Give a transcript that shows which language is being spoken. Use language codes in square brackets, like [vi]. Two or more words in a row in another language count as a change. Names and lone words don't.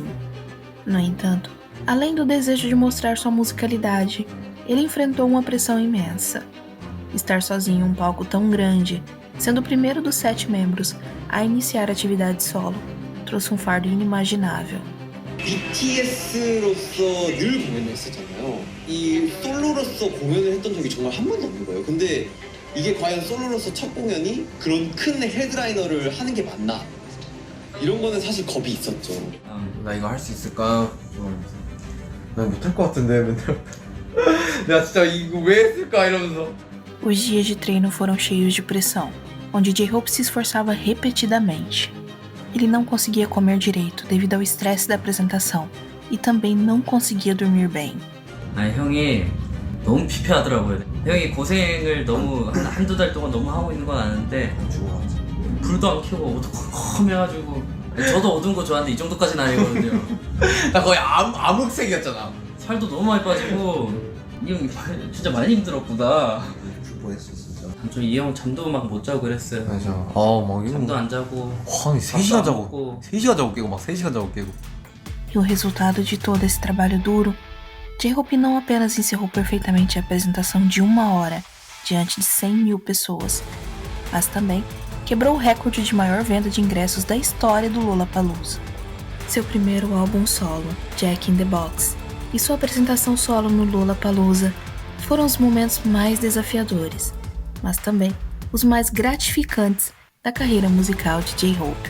[pt] No entanto, além do desejo de mostrar sua musicalidade, ele enfrentou uma pressão imensa. Estar sozinho em um palco tão grande, sendo o primeiro dos 7 membros a iniciar atividade solo, trouxe um fardo inimaginável. [ko] BTS로서 늘 공연을 했었잖아요. 이 솔로로서 공연을 했던 적이 정말 한 번도 없는 거예요. 근데 이게 과연 솔로로서 첫 공연이 그런 큰 헤드라이너를 하는 게 맞나? 이런 거는 사실 겁이 있었죠. 나 이거 할 수 있을까? 난 못할 것 같은데 맨날 내가 진짜 이거 왜 했을까 이러면서. [pt] Os dias de treino foram cheios de pressão, onde J-Hope se esforçava repetidamente. Ele não conseguia comer direito devido ao estresse da apresentação e também não conseguia dormir bem. 아니 형이 너무 피폐하더라고요. 형이 고생을 너무 한두 달 동안 너무 하고 있는 건 아는데 불도 안 켜고 옷도 컴컴해가지고 저도 어두운 거 좋아하는데 이 정도까지는 아니거든요. 나 거의 암흑색이었잖아. 살도 너무 많이 빠지고 이 형이 진짜 많이 힘들었구나. 뻔했어 진짜. 저 이 형 잠도 막 못 자고 그랬어요. 맞아. 막 이거 잠도 안 자고. 한 3시간 자고 3시간 자고 깨고 막 3시간 자고 깨고. E o resultado de todo esse trabalho duro, J-Hope não apenas encerrou perfeitamente a apresentação de 1 hora diante de 100.000 pessoas, mas também quebrou o recorde de maior venda de ingressos da história do Lollapalooza. Seu primeiro álbum solo, Jack in the Box, e sua apresentação solo no Lollapalooza foram os momentos mais desafiadores, mas também os mais gratificantes da carreira musical de J-Hope.